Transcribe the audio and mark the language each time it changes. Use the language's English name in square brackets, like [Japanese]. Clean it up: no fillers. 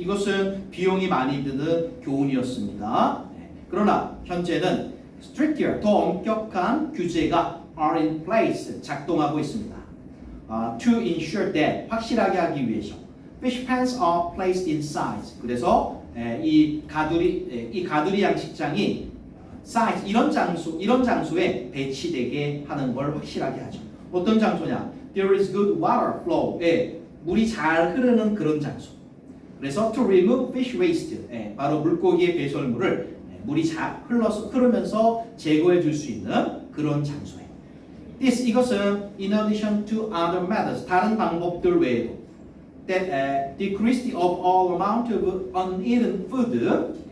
[Korean] 이것은 비용이 많이 드는 교훈이었습니다. 그러나 현재는 stricter, 더 엄격한 규제가 [English] are in place, [Korean] 작동하고 있습니다. [English] To ensure that, [Korean] 확실하게 하기 위해서. [English] fish pens are placed in size. [Korean] 그래서 이 가두리 양식장이 size, 이런 장소에 배치되게 하는 걸 확실하게 하죠. 어떤 장소냐? [English] There is good water flow. [Korean] 물이 잘 흐르는 그런 장소. 그래서 [English] to remove fish waste. [Korean] 바로 물고기의 배설물을 물이 잘 흐르면서 제거해 줄 수 있는 그런 장소에. [English] 이것은 in addition to other methods, [Korean] 다른 방법들 외에도 [English] that decrease the overall amount of uneaten food.